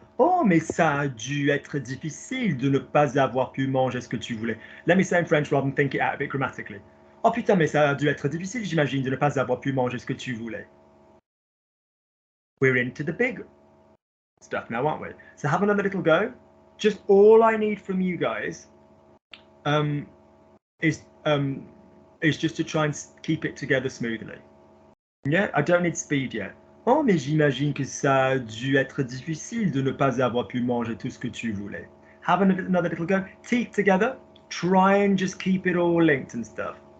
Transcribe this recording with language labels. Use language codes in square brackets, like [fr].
[fr] Oh, mais ça a dû être difficile de ne pas avoir pu manger ce que tu voulais. [en] Let me say in French rather than think it out a bit grammatically. [fr] Oh putain, mais ça a dû être difficile, j'imagine, de ne pas avoir pu manger ce que tu voulais. [en] We're into the big stuff now, aren't we? So have another little go. Just all I need from you guys is just to try and keep it together smoothly. Yeah, I don't need speed yet. [fr] Oh, mais j'imagine que ça a dû être difficile de ne pas avoir pu manger tout ce que tu voulais. [en] Have another little go. Teeth together. Try and just keep it all linked and stuff.